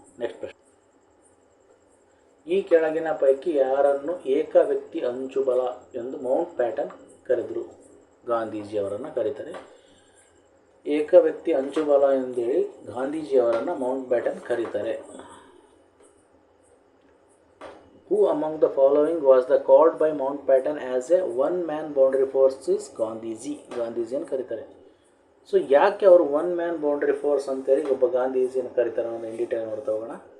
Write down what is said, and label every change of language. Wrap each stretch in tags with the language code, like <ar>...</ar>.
<kn>Next ಪ್ರಶ್ನೆ: ಈ ಕೆಳಗಿನ ಪೈಕಿ ಯಾರನ್ನು ಏಕ ವ್ಯಕ್ತಿ ಅಂಚುಬಲ ಎಂದು ಮೌಂಟ್ ಪ್ಯಾಟನ್ ಕರೆದರು? ಗಾಂಧೀಜಿಯವರನ್ನು ಕರೀತಾರೆ. ಏಕ ವ್ಯಕ್ತಿ ಅಂಚುಬಲ ಎಂದೇಳಿ ಗಾಂಧೀಜಿಯವರನ್ನು ಮೌಂಟ್ ಬ್ಯಾಟನ್ ಕರೀತಾರೆ.</kn> <en>Who among the following was the called by Mountbatten as a one-man boundary force is Gandhiji?</en> <kn>ಗಾಂಧೀಜಿಯನ್ನು ಕರೀತಾರೆ. ಸೊ ಯಾಕೆ ಅವರು ಒನ್ ಮ್ಯಾನ್ ಬೌಂಡ್ರಿ ಫೋರ್ಸ್ ಅಂತೇಳಿ ಒಬ್ಬ ಗಾಂಧೀಜಿಯನ್ನು ಕರೀತಾರೆ ಅನ್ನೋದು ಇನ್ ಡೀಟೇಲ್ ನೋಡ್ತಾ ಹೋಗೋಣ.</kn>